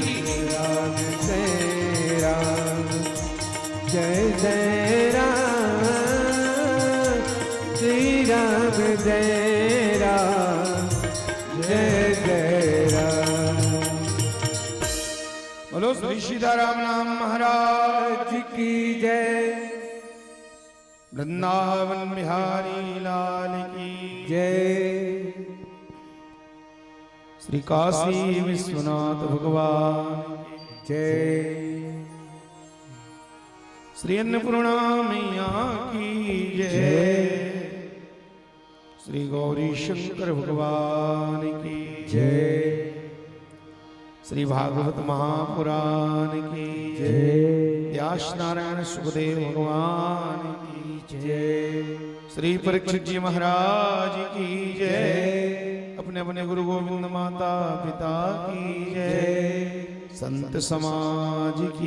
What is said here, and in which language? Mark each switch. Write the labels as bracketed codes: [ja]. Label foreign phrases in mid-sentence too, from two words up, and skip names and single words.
[hi] राम जय राम जय जय राम श्री राम जय राम जय जय राम बोलो श्री सीताराम नाम महाराज की जय वृंदावन बिहारी लाल की जय श्री काशी विश्वनाथ भगवान जय श्री अन्नपूर्णा मैया की जय श्री गौरी शंकर भगवान की जय श्री भागवत महापुराण की जय व्यास नारायण सुखदेव भगवान की जय श्री परीक्षित जी महाराज की जय अपने अपने गुरु गोविंद माता पिता की जय संत समाज की